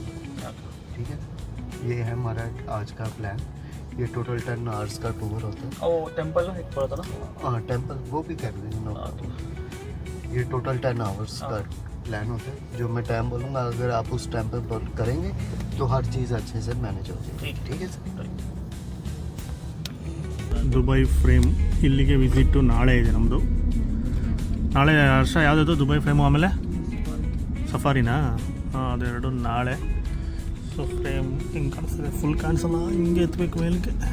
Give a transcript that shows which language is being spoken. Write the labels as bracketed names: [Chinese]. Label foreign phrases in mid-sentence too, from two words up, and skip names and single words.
[Hindi] ठीक है, ये है हमारा आज का प्लान. ये [English] total 10 hours [Hindi] का टूर होता है. ओ टेंपल है पड़ा था ना? हाँ, टेंपल वो भी कर देंगे. ये [English] total 10 hours [Hindi] का प्लान होता है. जो मैं टाइम बोलूँगा, अगर आप उस टाइम पर करेंगे तो हर चीज़ अच्छे से मैनेज हो जाएगी. ठीक है सर. [Kannada] ದುಬೈ ಫ್ರೇಮ್ ಇಲ್ಲಿಗೆ ವಿಸಿಟ್ಟು ನಾಳೆ ಇದೆ ನಮ್ಮದು. ನಾಳೆ ವರ್ಷ ಯಾವುದಾದ್ರು ದುಬೈ ಫ್ರೇಮು, ಆಮೇಲೆ ಸಫಾರಿನಾ? ಹಾಂ, ಅದೆರಡು ನಾಳೆ. ಸೊ ಫ್ರೇಮ್ ಹಿಂಗೆ ಕಾಣಿಸ್ತದೆ, ಫುಲ್ ಕಾಣಿಸಲ್ಲ, ಹಿಂಗೆ ಎತ್ತಬೇಕು ಮೇಲಕ್ಕೆ.